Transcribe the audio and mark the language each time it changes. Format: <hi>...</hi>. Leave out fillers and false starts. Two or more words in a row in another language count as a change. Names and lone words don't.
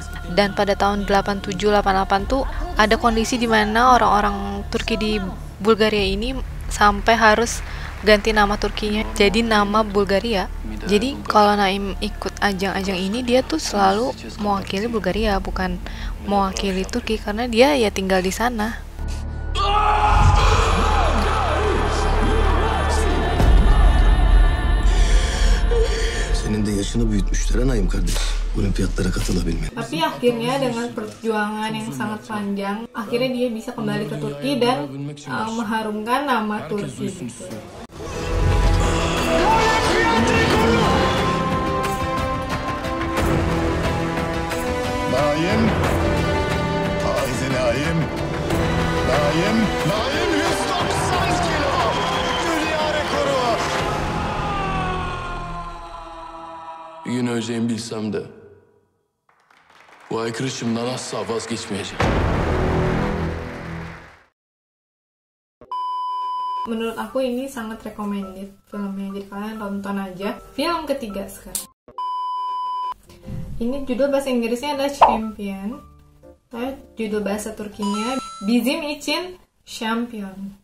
<id>Dan pada tahun 87-88 tuh ada kondisi di mana orang-orang Turki di Bulgaria ini sampai harus ganti nama Turkinya jadi nama Bulgaria. Jadi kalau Naim ikut ajang-ajang ini dia tuh selalu mewakili Bulgaria, bukan mewakili Turki karena dia ya tinggal di sana.</id> <tr>Senin de yaşını büyütmüşler Naim kardeş. Olimpiyatlara katılabilmek.</tr> <id>Tapi akhirnya dengan perjuangan yang sangat panjang, akhirnya dia bisa kembali ke Turki dan mengharumkan nama Turki gitu.</id> <tr>Naim, Naim 190 kilo, dünya rekoru. Bir gün öleceğimi bilsem de bu aykırışımdan asla vazgeçmeyeceğim.</tr> <id>Menurut aku ini sangat recommended filmnya, jadi kalian tonton aja. Film ketiga sekarang. Ini judul bahasa Inggrisnya adalah Champion. Judul bahasa Turkinya Bizim için Champion.</id>